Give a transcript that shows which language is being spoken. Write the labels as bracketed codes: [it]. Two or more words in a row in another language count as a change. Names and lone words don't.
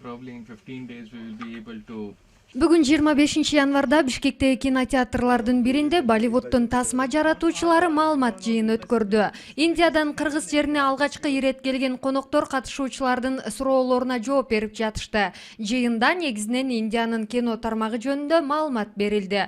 [en] probably in 15 days we will be able to. [ky] Бүгүн 25 январда Бишкектеги кинотеатрлардын биринде Болливудтун тасма жаратуучулары маалымат жыйын өткөрдү. Индиядан Кыргыз жерине алгачкы ирет келген коноктор катышуучулардын суроолоруна жооп берип жатышты. Жыйында негизинен Индиянын кино тармагы жөнүндө маалымат берилди.